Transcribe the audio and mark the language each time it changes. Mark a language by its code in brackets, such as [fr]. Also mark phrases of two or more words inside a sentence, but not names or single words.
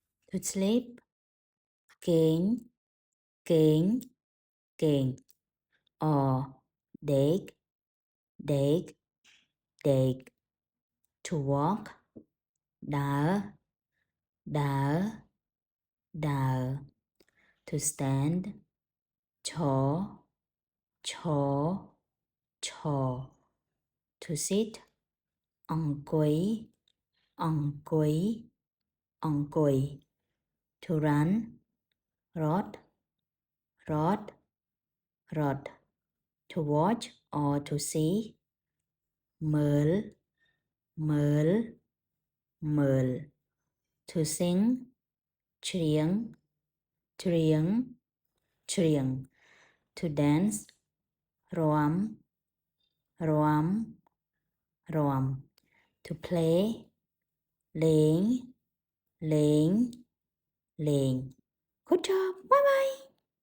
[en] to sleep [km] គេងគេងគេង [en] or date date date to walk [km] ដើរដើរ ដើរ [en] to stand [km] ឈរឈរឈរ [en] to sit [km] អង្គុយ អង្គុយអង្គុយ [en] to run [km] រត់រត់រត់ [en] to watch or to see [km] មើលមើលមើល [en] to sing [km] ច្រៀងច្រៀងច្រៀង [en] to dance [km] រាំរាំរាំ [en] to play [km] លេងលេងលេង [en] Good job bye bye